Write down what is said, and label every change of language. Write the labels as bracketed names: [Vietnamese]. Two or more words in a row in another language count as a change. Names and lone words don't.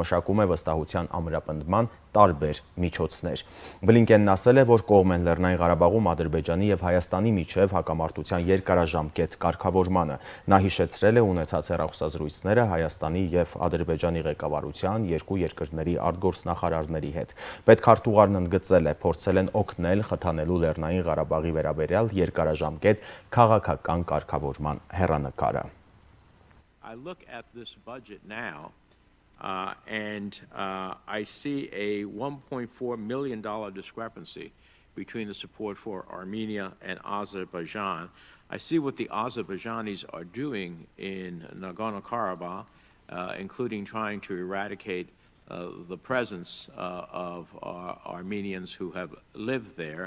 [Armenian] մշակում է վստահության ամրապնդման տարբեր միջոցներ։ Բլինկենն ասել է, որ կողմ են Լեռնային Ղարաբաղում Ադրբեջանի եւ Հայաստանի միջև հակամարտության երկարաժամկետ կարգավորմանը։ Նա հիշեցրել է ունեցած հեռախոսազրույցները Հայաստանի եւ Ադրբեջանի ղեկավարության երկու երկրների արտգործնախարարների հետ։ Պետքարտուղարն ընդգծել է, փորձել են օգնել խթանելու Լեռնային Ղարաբաղի վերաբերյալ երկարաժամկետ քաղաքական կարգավորման հեռանկարը։ [English] I look at this budget now and I see a $1.4 million discrepancy between the support for Armenia and Azerbaijan. I see what the Azerbaijanis are doing in Nagorno-Karabakh, including trying to eradicate the presence of Armenians who have lived there.